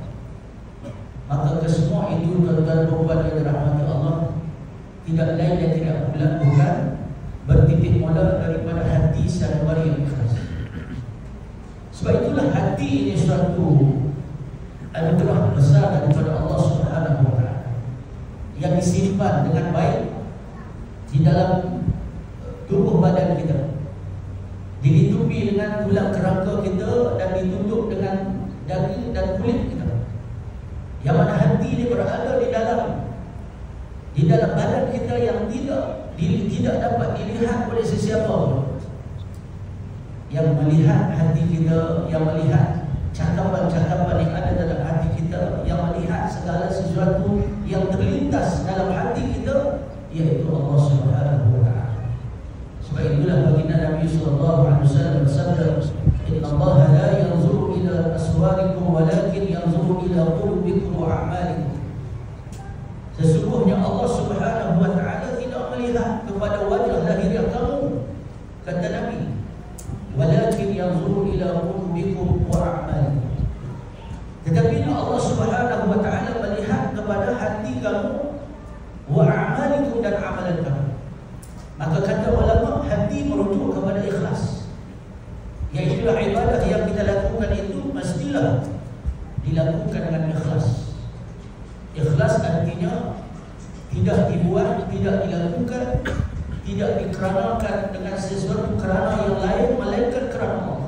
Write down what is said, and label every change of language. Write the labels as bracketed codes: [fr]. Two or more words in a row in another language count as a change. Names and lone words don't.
[ms] Maka kesemua itu tuan-tuan dan puan yang dirahmati Allah tidak lain dan tidak bukan bertitik mula daripada hati sanubari yang ikhlas. Sebab itulah hati ini suatu anugerah besar daripada Allah [ar] سبحانه وتعالى [ms] yang disimpan dengan baik di dalam tubuh badan kita, dilitupi dengan tulang kerangka kita dan ditutup dengan daging dan kulit kita. Yang mana hati ini berada di dalam badan kita yang tidak dapat dilihat oleh sesiapa pun. Yang melihat hati kita, yang melihat cakapan-cakapan yang ada dalam hati kita, yang melihat segala sesuatu yang terlintas dalam hati kita, yaitu Allah [ar] سبحانه وتعالى. [ms] Sebab itulah baginda Nabi [ar] صلى الله عليه وسلم bersabda, "إن الله لا ينظر إلى صوركم ولكن ينظر إلى قلوبكم وأعمالكم." [ms] Sesungguhnya Allah [ar] سبحانه وتعالى [ms] tidak melihat kepada wajah lahiriah kamu, kata Nabi, [ar] ولكن ينظر إلى قلوبكم وأعمالكم. [ms] Tetapi Allah [ar] سبحانه وتعالى [ms] melihat kepada hati kamu, [ar] وأعمالكم, [ms] dan amalan kamu. Maka kata ulama, hati merujuk kepada ikhlas, iaitu ibadah yang kita lakukan itu mestilah dilakukan dengan ikhlas. Ikhlas artinya tidak dibuat, tidak dilakukan, tidak dikeranakan dengan sesuatu kerana yang lain melainkan kerana Allah.